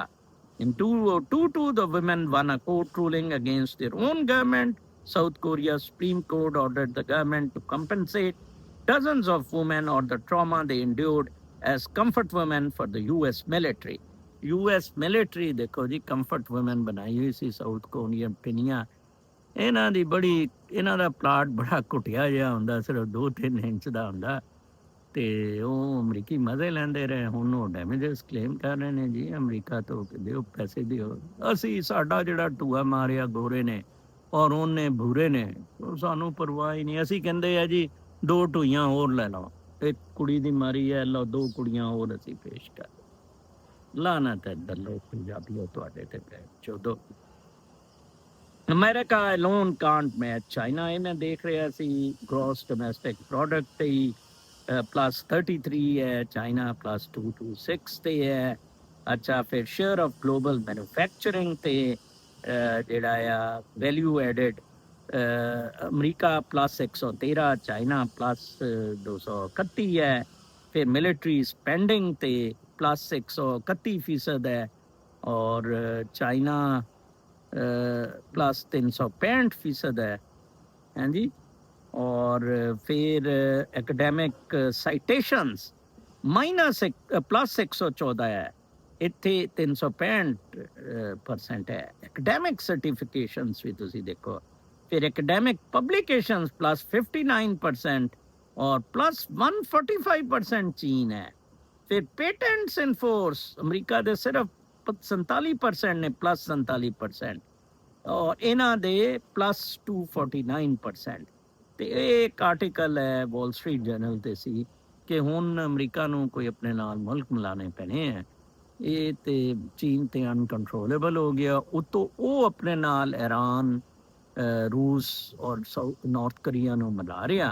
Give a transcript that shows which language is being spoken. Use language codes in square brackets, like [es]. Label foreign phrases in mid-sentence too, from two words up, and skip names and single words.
[en] In 2022, the women won a court ruling against their own government. South Korea's Supreme Court ordered the government to compensate dozens of women or the trauma they endured as comfort women for the US military. US military [pa] ਦੇਖੋ ਜੀ [en] comfort women [pa] ਬਣਾਈ ਹੋਈ ਸੀ ਸਾਊਥ ਕੋਰੀਅਨ ਪਿੰਨੀਆਂ। ਇਹਨਾਂ ਦੀ ਬੜੀ, ਇਹਨਾਂ ਦਾ ਪਲਾਟ ਬੜਾ ਘੁੱਟਿਆ ਜਿਹਾ ਹੁੰਦਾ, ਸਿਰਫ 2-3 ਇੰਚ ਦਾ ਹੁੰਦਾ, ਤੇ ਉਹ ਅਮਰੀਕੀ ਮਜ਼ੇ ਲੈਂਦੇ ਰਹੇ। ਹੁਣ ਉਹ [en] damages claim [pa] ਕਰ ਰਹੇ ਨੇ ਜੀ ਅਮਰੀਕਾ ਤੋਂ ਕਿ ਦਿਓ ਪੈਸੇ ਦਿਓ। ਅਸੀਂ ਸਾਡਾ ਜਿਹੜਾ ਟੂਆ ਮਾਰਿਆ ਗੋਰੇ ਨੇ ਔਰ ਉਹਨੇ ਭੂਰੇ ਨੇ, ਉਹ ਸਾਨੂੰ ਪਰਵਾਹ ਹੀ ਨਹੀਂ। ਅਸੀਂ ਕਹਿੰਦੇ ਆ ਜੀ 2 ਟੂਈਆਂ ਹੋਰ ਲੈ ਲਓ, ਇੱਕ ਕੁੜੀ ਦੀ ਮਾਰੀ ਹੈ, ਲਓ 2 ਕੁੜੀਆਂ ਹੋਰ ਅਸੀਂ ਪੇਸ਼ ਕਰ। ਲਾਨਤ ਹੈ ਦੱਲੋ ਪੰਜਾਬੀਓ ਤੁਹਾਡੇ ਤੇ ਚੋਦੋ। [en] ਅਮਰੀਕਾ alone can't match ਚਾਈਨਾ। [pa] ਇਹ ਮੈਂ ਦੇਖ ਰਿਹਾ ਸੀ [en] gross domestic product [pa] ਤੇ ਹੀ +33 ਹੈ, ਚਾਈਨਾ +226 ਤੇ ਹੈ। ਅੱਛਾ, ਫਿਰ [en] share of global manufacturing [pa] ਤੇ ਜਿਹੜਾ ਆ [en] value added, [pa] ਅਮਰੀਕਾ +113, ਚਾਈਨਾ +231 ਹੈ। ਫਿਰ [en] military spending [pa] ਤੇ +131% ਹੈ ਔਰ ਚਾਈਨਾ +365% है। ਹੈਂ ਜੀ। ਔਰ ਫਿਰ [en] academic citations [pa] -+114 ਹੈ, ਇਤਨੇ 365% ਹੈ। [en] academic certifications [pa] ਭੀ ਤੁਸੀਂ ਦੇਖੋ। ਫਿਰ [en] academic publications [pa] +59% ਔਰ +145% ਚੀਨ ਹੈ। फिर [en] patents in force [pa] ਅਮਰੀਕਾ ਦੇ ਸਿਰਫ 47% ਨੇ +47% ਔਰ ਇਹਨਾਂ ਦੇ +249%। ਤੇ ਇਹ ਇੱਕ ਆਰਟੀਕਲ ਹੈ ਵਾਲ ਸਟਰੀਟ ਜਰਨਲ ਤੇ ਸੀ ਕਿ ਹੁਣ ਅਮਰੀਕਾ ਨੂੰ ਕੋਈ ਆਪਣੇ ਨਾਲ ਮੁਲਕ ਮਿਲਾਣੇ ਪੈਣੇ ਹੈ। ਇਹ ਤੇ ਚੀਨ ਤੇ ਅਨਕੰਟਰੋਲੇਬਲ ਹੋ ਗਿਆ, ਉਤੋਂ ਉਹ ਆਪਣੇ ਨਾਲ ਇਰਾਨ, ਰੂਸ ਔਰ ਨਾਰਥ ਕੋਰੀਆ ਨੂੰ ਮਿਲਾ ਰਿਹਾ।